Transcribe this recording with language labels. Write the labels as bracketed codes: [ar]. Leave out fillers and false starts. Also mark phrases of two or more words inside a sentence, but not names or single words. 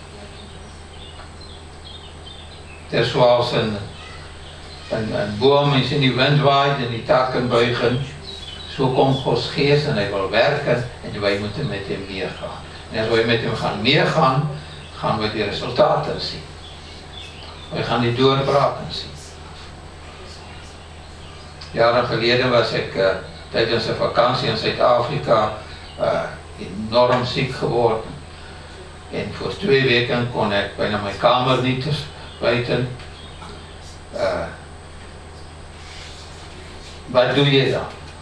[nl] Het is zoals een boom is in die wind waait en die takken buigen. Zo komt Gods Geest en hij wil werken en wij moeten met hem meegaan. En als wij met hem gaan meegaan, gaan we die resultaten zien. Wij gaan die doorbraken zien. [af] Jare gelede was ek tydens 'n vakansie in Suid-Afrika enorm siek geword. En voor 2 weke kon ek byna my kamer nie te buiten. Wat doe jy dan?